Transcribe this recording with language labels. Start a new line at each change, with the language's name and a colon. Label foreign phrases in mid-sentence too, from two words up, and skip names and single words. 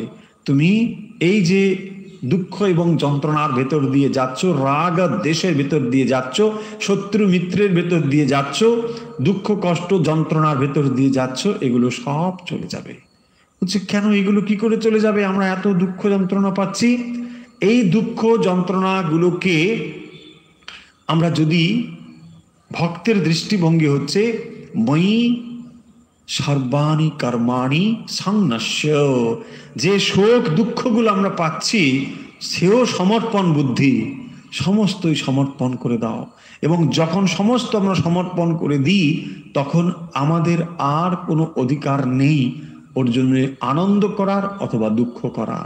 Bangla: তুমি এই যে দুঃখ এবং যন্ত্রণার ভেতর দিয়ে যাচ্ছ, রাগ আর দেশের ভেতর দিয়ে যাচ্ছ, শত্রু মিত্রের ভেতর দিয়ে যাচ্ছ, দুঃখ কষ্ট যন্ত্রণার ভেতর দিয়ে যাচ্ছ, এগুলো সব চলে যাবে। হচ্ছে কেন এগুলো কি করে চলে যাবে, আমরা এত দুঃখ যন্ত্রণা পাচ্ছি। এই দুঃখ যন্ত্রণাগুলোকে আমরা যদি, ভক্তের দৃষ্টিভঙ্গি হচ্ছে
Sanskrit: ময়ি সর্বাণি কর্মাণি সংন্যাস্য,
Bangla: যে শোক দুঃখগুলো আমরা পাচ্ছি সেও সমর্পণ বুদ্ধি, সমস্তই সমর্পণ করে দাও। এবং যখন সমস্ত আমরা সমর্পণ করে দিই তখন আমাদের আর কোনো অধিকার নেই ওর জন্য আনন্দ করার অথবা দুঃখ করার।